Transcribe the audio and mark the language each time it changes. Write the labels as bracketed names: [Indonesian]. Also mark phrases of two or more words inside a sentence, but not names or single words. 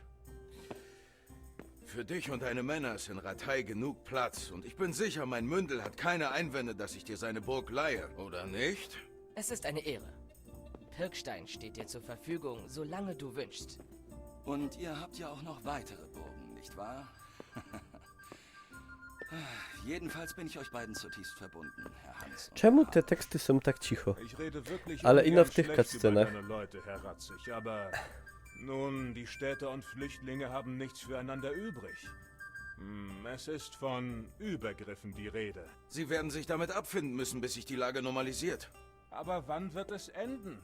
[German] Für dich und deine Männer ist in Ratay genug Platz und ich bin sicher, mein Mündel hat keine Einwände, dass ich dir seine Burg leihe, oder nicht? Es ist eine Ehre. Pirkstein steht dir zur Verfügung, solange du wünschst. Und ihr habt ja auch noch weitere Burgen, nicht wahr? Jedenfalls bin ich euch beiden zutiefst verbunden, Herr Hans. [Polish] Czemu te teksty są tak cicho? [German] Ich rede wirklich [Polish] Ale ino w [German] ungern [Polish] tych [German] schlecht über [Polish] cutscenach. [German] deine Leute, Herr Ratzig, aber nun, die Städte und Flüchtlinge haben nichts füreinander übrig. Es ist von Übergriffen die Rede. Sie werden sich damit abfinden müssen, bis sich die Lage normalisiert. Aber wann wird es enden?